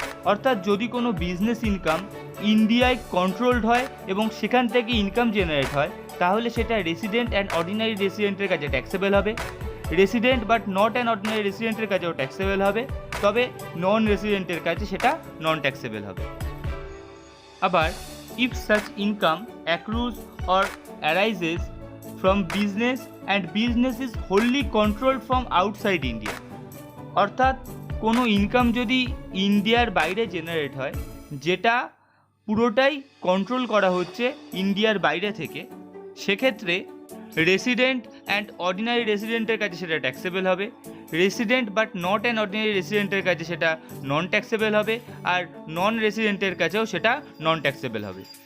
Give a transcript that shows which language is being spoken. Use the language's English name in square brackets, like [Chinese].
[Bangla] অর্থাৎ যদি কোনো বিজনেস ইনকাম ইন্ডিয়ায় কন্ট্রোলড হয় এবং সেখান থেকে ইনকাম জেনারেট হয় তাহলে সেটা রেসিডেন্ট অ্যান্ড অর্ডিনারি রেসিডেন্টের কাছে ট্যাক্সেবল হবে। Resident but not and ordinary রেসিডেন্টের কাছেও ট্যাক্সেবল হবে, তবে নন রেসিডেন্টের কাছে সেটা নন ট্যাক্সেবল হবে। আবার [English] if such income accrues or arises from business and business is wholly controlled from outside India। [Bangla] অর্থাৎ কোনো ইনকাম যদি ইন্ডিয়ার বাইরে জেনারেট হয় যেটা পুরোটাই কন্ট্রোল করা হচ্ছে ইন্ডিয়ার বাইরে থেকে, সেক্ষেত্রে রেসিডেন্ট অ্যান্ড অর্ডিনারি রেসিডেন্টের কাছে সেটা ট্যাক্সেবল হবে, resident but not and ordinary রেসিডেন্টের কাছে সেটা নন ট্যাক্সেবল হবে, আর নন রেসিডেন্টের কাছেও সেটা নন ট্যাক্সেবল হবে।